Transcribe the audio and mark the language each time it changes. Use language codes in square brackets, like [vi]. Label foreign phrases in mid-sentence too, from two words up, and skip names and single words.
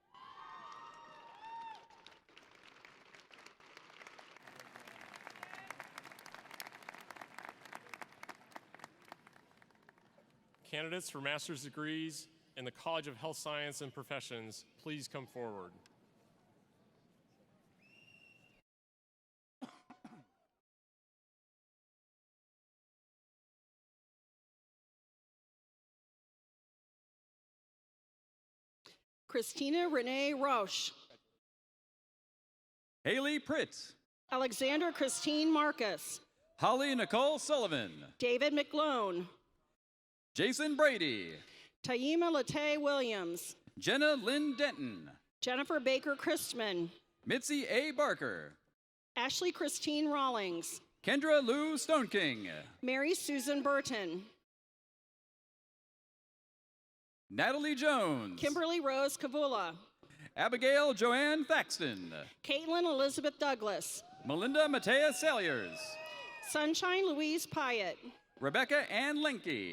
[en] Candidates for master's degrees in the College of Health Science and Professions, please come forward. Christina Renee Rausch, Haley Pritt. Alexander Christine Marcus, Holly Nicole Sullivan. David McLone, Jason Brady. Taima Latae Williams, Jenna Lynn Denton. Jennifer Baker Christman, Mitzi A. Barker. Ashley Christine Rawlings, Kendra Lou Stoneking. Mary Susan Burton, Natalie Jones. Kimberly Rose Kavula, Abigail Joanne Thaxton. Caitlin Elizabeth Douglas, Melinda Matea Salyers. Sunshine Louise Pyatt, Rebecca Ann Linke.